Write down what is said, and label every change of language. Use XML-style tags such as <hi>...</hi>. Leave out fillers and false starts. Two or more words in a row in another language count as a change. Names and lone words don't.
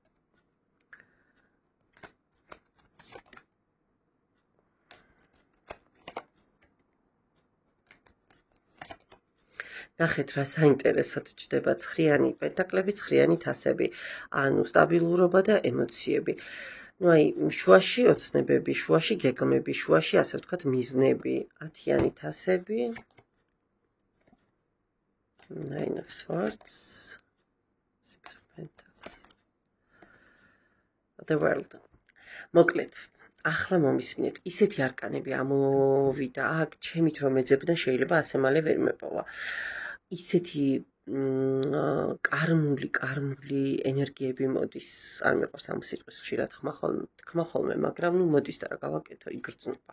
<ka>ნახეთ რა საინტერესოდ ჯდება ცხრიანი პენტაკლები, ცხრიანი თასები, ანუ სტაბილურობა და ემოციები. ну აი შუაში ოცნებები, შუაში გეგმები, შუაში ასე ვთქვათ მიზნები, 10-იანი თასები.</ka> <en>Nine of Swords, Six of Pentacles. the world.</en> <ka>მოკლედ, ახლა მომისმინეთ, ისეთი არკანები ამოვიდა აქ, ჩემით რომ ეძებნა შეიძლება ასე მალე ვერ მეპოვა. ისეთი კარმული ენერგიები მოდის, არ მეყვარს ამ სიტყვის ხშირად თქმა ხოლმე, მაგრამ ნუ მოდის და რა გავაკეთო, იგრძნობა.</ka>